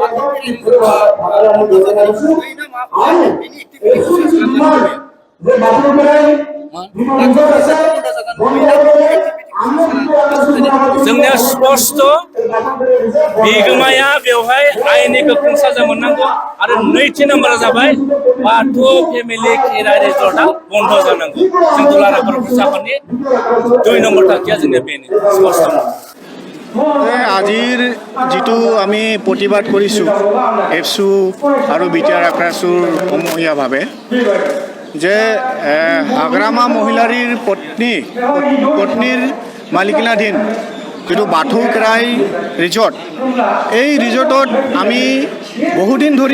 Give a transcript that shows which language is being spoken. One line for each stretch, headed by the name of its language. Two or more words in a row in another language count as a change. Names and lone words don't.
Bodo: जोंनिया स्पष्ट बिगोमाया बेवहाय आयेननि गोख्रों साजा मोननांगौ आरो नैथि नाम्बारा जाबाय बाथौ फेमिलि खेराइ रिजर्टआ बन्द' जानांगौ जों दुलाराय बर' फरायसा आफादनि 2 নম্বৰ थांखिया जोंनिया बेनो स्पष्ट
Assamese: আজিৰ যিটো আমি প্ৰতিবাদ কৰিছোঁ এফচু আৰু বিটিআৰ আক্ৰাছুৰ সমূহীয়াভাৱে যে হাগ্ৰামা মহিলাৰীৰ পত্নীৰ মালিকানাধীন যিটো বাথৌ খেৰাই ৰিজৰ্ট এই ৰিজৰ্টত আমি বহুদিন ধৰি